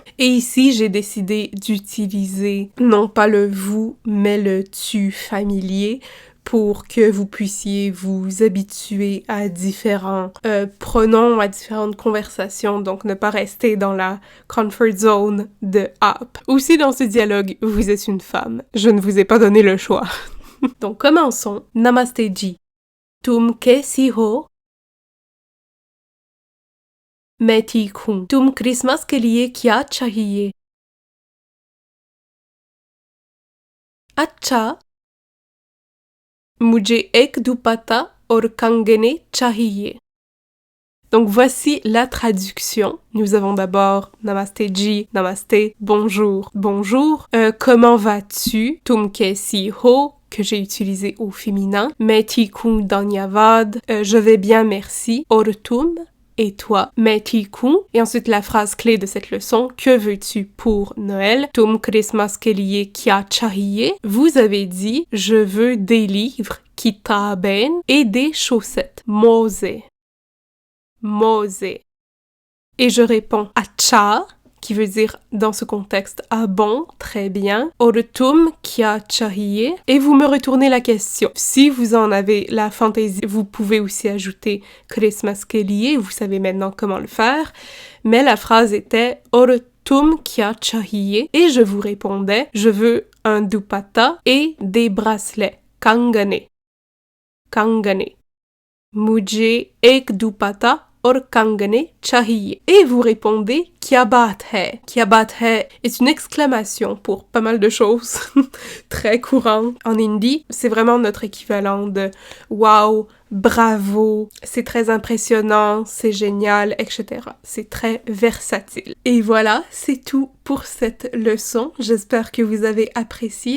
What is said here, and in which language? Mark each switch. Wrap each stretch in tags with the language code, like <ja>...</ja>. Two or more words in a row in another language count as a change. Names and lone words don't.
<fr>Et ici, j'ai décidé d'utiliser non pas le vous, mais le tu familier, pour que vous puissiez vous habituer à différents pronoms, à différentes conversations, donc ne pas rester dans la</fr> <en>comfort zone</en> <fr>de aap. Aussi dans ce dialogue, vous êtes une femme. Je ne vous ai pas donné le choix. Donc commençons.</fr> <hi>नमस्ते जी. तुम कैसी हो? मैं ठीक हूँ। तुम क्रिसमस के लिए क्या चाहिए? अच्छा, मुझे एक दुपट्टा और कंगने चाहिए.</hi> <fr>Donc voici la traduction. Nous avons d'abord</fr> <hi>नमस्ते जी, नमस्ते,</hi> <fr>bonjour, bonjour. Comment vas-tu?</fr> <hi>तुम कैसी हो,</hi> <fr>que j'ai utilisé au féminin.</fr> <hi>मैं ठीक हूँ धन्यवाद,</hi> <fr>je vais bien merci.</fr> <hi>और तुम,</hi> <fr>et toi,</fr> <hi>मैं ठीक हूँ.</hi> <fr>Et ensuite la phrase clé de cette leçon, que veux-tu pour Noël?</fr> <hi>तुम क्रिसमस के लिए क्या चाहिए.</hi> <fr>Vous avez dit, je veux des livres, kitaben, et des chaussettes, mose.</fr> <hi>Mose.</hi> <fr>Et je réponds acha, qui veut dire dans ce contexte ah bon, très bien.</fr> <hi>और तुम क्या चाहिए.</hi> <fr>Et vous me retournez la question. Si vous en avez la fantaisie, vous pouvez aussi ajouter</fr> <hi>क्रिसमस के लिए,</hi> <fr>vous savez maintenant comment le faire. Mais la phrase était</fr> <hi>और तुम क्या चाहिए.</hi> <fr>Et je vous répondais, je veux un dupatta et des bracelets.</fr> <hi>कंगने. कंगने. मुझे एक दुपट्टा और कंगने चाहिए.</hi> <fr>Et vous répondez</fr> <hi>क्या बात है. क्या बात है</hi> <fr>est une exclamation pour pas mal de choses très courantes en hindi. C'est vraiment notre équivalent de wow, bravo, c'est très impressionnant, c'est génial, etc. C'est très versatile. Et voilà, c'est tout pour cette leçon. J'espère que vous avez apprécié.</fr>